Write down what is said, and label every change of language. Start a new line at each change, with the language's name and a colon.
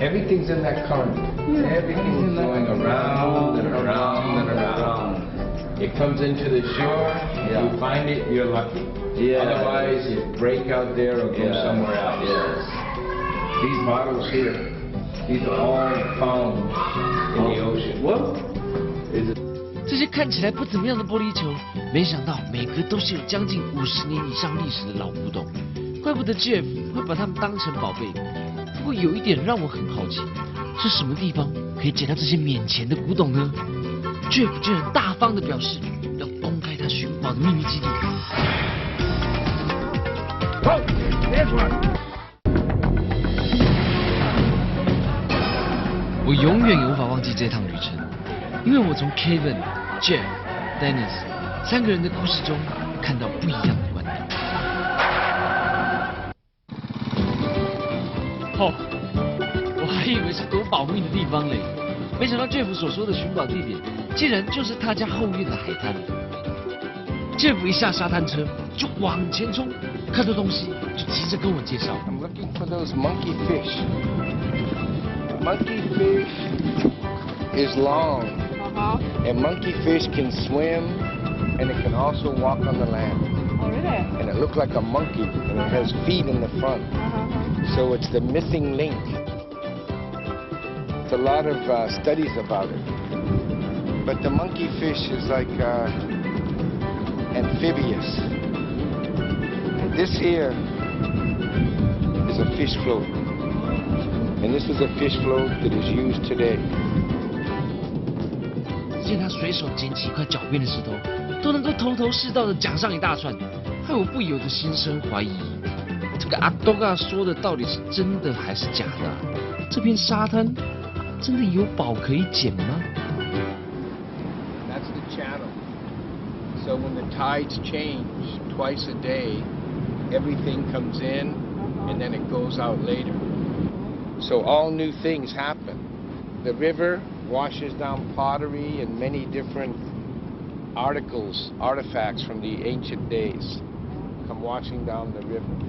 English: Everything's in that current. Everything's going around and around and around. It comes into the shore, Yeah. you find it, you're lucky. Yeah. Otherwise, you break out there or go somewhere else. Yes. These bottles here, these are all found in the ocean. What? Is it?
Chinese: 这些看起来不怎么样的玻璃球，没想到每个都是有将近50年以上历史的老古董，怪不得 Jeff 会把它们当成宝贝。不过有一点让我很好奇，是什么地方可以捡到这些免钱的古董呢 ？Jeff 居然大方地表示要公开他寻宝的秘密基地。我永远也无法忘记这趟旅程，因为我从 Kevin、Jeff、Dennis 3个人的故事中看到不一样的观点。哦，我还以为是多保密的地方嘞，没想到 Jeff 所说的寻宝地点，竟然就是他家后院的海滩。 Jeff 一下沙滩车就往前冲，看到东西就急着跟我介绍。
English: I'm looking for those monkey fish. monkey fish is long, and monkey fish can swim, and it can also walk on the land. Oh, really? And it looks like a monkey, and it has feet in the front. So it's the missing link. There's a lot of studies about it. But the monkey fish is like amphibious. This here is a fish float. And this is a fish float that is used today.
Chinese: 见他随手捡起一块狡辩的石头，都能够头头是道的讲上一大串，害我不由得心生怀疑，这个阿东啊说的到底是真的还是假的啊？这片沙滩真的有宝可以捡吗？
English: That's the channel. So when the tides change twice a day, everything comes in and then it goes out later. So all new things happen. The river washes down pottery and many different artifacts from the ancient days come washing down the river.